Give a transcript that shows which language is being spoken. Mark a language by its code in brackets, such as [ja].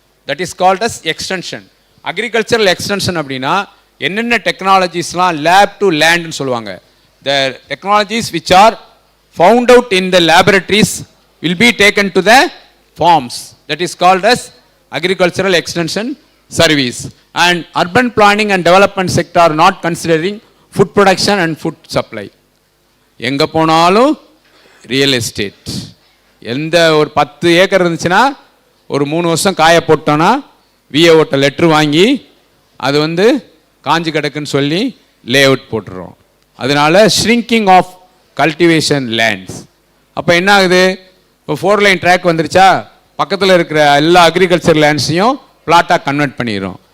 [en] That is called as extension. [ta] Agricultural extension அப்படின்னா என்னென்ன டெக்னாலஜிஸ்லாம் lab to லேண்ட்னு சொல்லுவாங்க. [en] The technologies which are found out in the laboratories will be taken to the farms. That is called as agricultural extension service. And urban planning and development sector are not considering food production and food supply. [ta] எங்க போனாலும் real estate. எந்த ஒரு 10 acre இருந்துச்சுன்னா ஒரு 3 வருஷம் காய போட்டோன்னா விஏஓட்ட letter வாங்கி அது வந்து காஞ்சி கிடக்குன்னு சொல்லி லே அவுட் போட்டுறோம். அதனால [en] Shrinking of cultivation lands. [ta] அப்போ என்ன ஆகுது, இப்போ 4 லைன் ட்ராக் வந்துருச்சா, பக்கத்தில் இருக்கிற எல்லா அக்ரிகல்ச்சர் லேண்ட்ஸையும் பிளாட்டாக கன்வெர்ட் பண்ணிடுறோம்.